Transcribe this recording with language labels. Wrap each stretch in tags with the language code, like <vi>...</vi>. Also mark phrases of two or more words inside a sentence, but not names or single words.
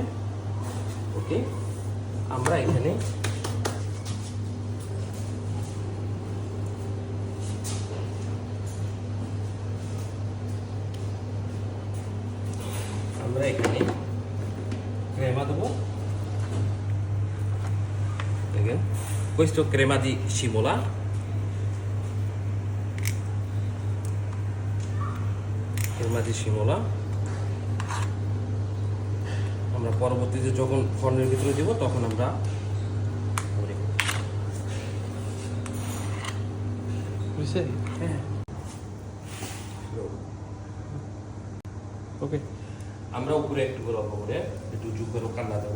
<bn>ওকে, আমরা এখানে crema দেবো। দেখেন,</bn> <it>questo crema di simola,</it> <bn>আমরা পরবর্তীতে যখন ফর্নের ভিতরে দিব তখন আমরা ওকে, আমরা উপরে একটু করে অল্প করে একটু করে কালার দেবো।</bn>